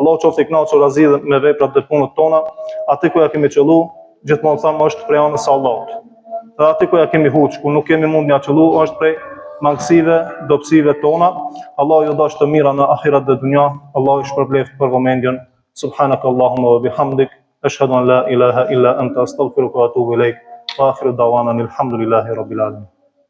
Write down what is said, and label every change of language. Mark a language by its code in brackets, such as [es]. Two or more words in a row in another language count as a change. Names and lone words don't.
[sq] Allahu qoftë i kënaqur razi me veprat dhe punët tona, aty ku ja kemi qellu, gjithmonë thamë është prej anës së Allahut. Dhe aty ku ja kemi huç, ku nuk kemi mund ja qellu, është prej mangësive, dobësive tona. Allahu ju dash të mira në ahiret dhe dunja. Allahu ju shpërbleft për vëmendjen. [ar] سبحانك اللهم وبحمدك أشهد أن لا إله إلا أنت أستغفرك وأتوب إليك. وآخر دعوانا الحمد لله رب العالمين.